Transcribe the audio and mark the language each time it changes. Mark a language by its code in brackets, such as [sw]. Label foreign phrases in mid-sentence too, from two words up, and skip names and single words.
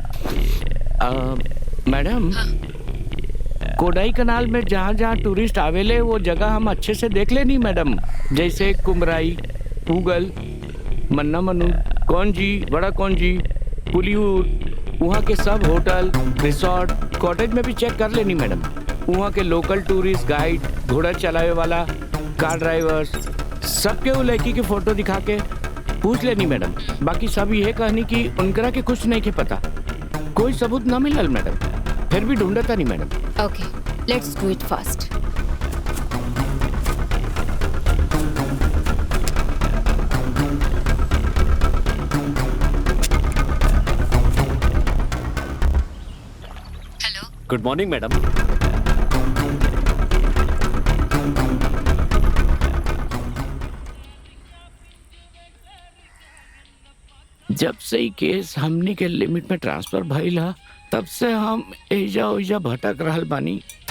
[bho] मैडम कोडाई कनाल में जहाँ जहाँ टूरिस्ट आवेले वो जगह हम अच्छे से देख लेनी मैडम, जैसे कुमराई, पूगल, मन्ना मनु, कौन जी, बड़ा कौन जी, पुलियूर, वहाँ के सब होटल, रिसोर्ट, कॉटेज में भी चेक कर लेनी मैडम। वहाँ के लोकल [en] tourist guide, [bho] घोड़ा चलावे वाला, [en] car drivers, [bho] सबके वो लड़की के फोटो दिखा के पूछ लेनी मैडम। बाकी सब ये कहनी कि उनकरा के कुछ नहीं के पता, कोई सबूत ना मिलल मैडम, फिर भी ढूंढता नहीं मैडम। [en] okay, let's do it fast. hello, good morning madam. [bho] जब से ही केस हमनी के लिमिट में ट्रांसफर भइल हा, तब से हम एजा ओइजा भटक रहल बानी।